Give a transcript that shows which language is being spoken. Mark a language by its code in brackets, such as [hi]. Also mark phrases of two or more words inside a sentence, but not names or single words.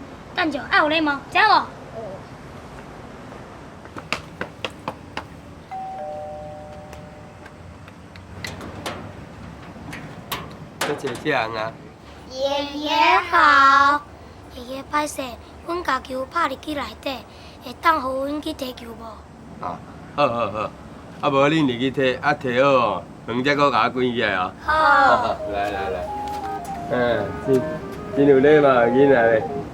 [nan] 等者爱有礼貌，知影无？多谢这样啊。爷爷好。爷爷歹势，阮家球拍入去内底，会当互阮去摕球无？啊，好好好，啊无恁入去摕，啊摕好哦，饭才搁甲我滚起来哦。好。来来来，真有礼貌的囡仔咧。